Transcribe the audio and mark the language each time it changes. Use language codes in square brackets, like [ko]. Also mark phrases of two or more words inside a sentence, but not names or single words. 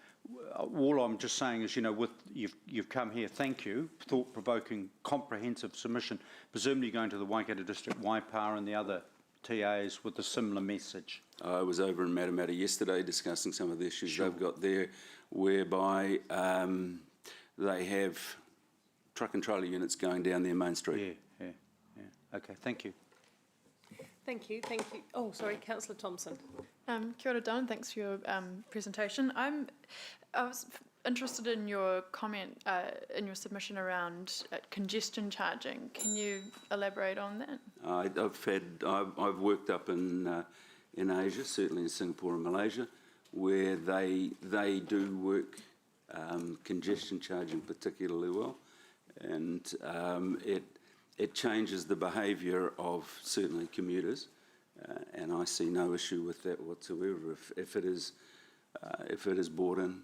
[en] All I'm just saying is, you've come here, thank you, thought-provoking, comprehensive submission, presumably going to the Waikato District, Waipā and the other TAs with a similar message. I was over in Matamata yesterday discussing some of the issues they've got there, whereby they have truck and trailer units going down their main street. Yeah. Okay, thank you. Thank you. Oh, sorry, Councillor Thompson. [mi] Kia ora, Don. [en] Thanks for your presentation. I was interested in your comment in your submission around congestion charging. Can you elaborate on that? I've worked up in Asia, certainly in Singapore and Malaysia, where they do work congestion charging particularly well, and it changes the behaviour of certainly commuters, and I see no issue with that whatsoever if it is brought in.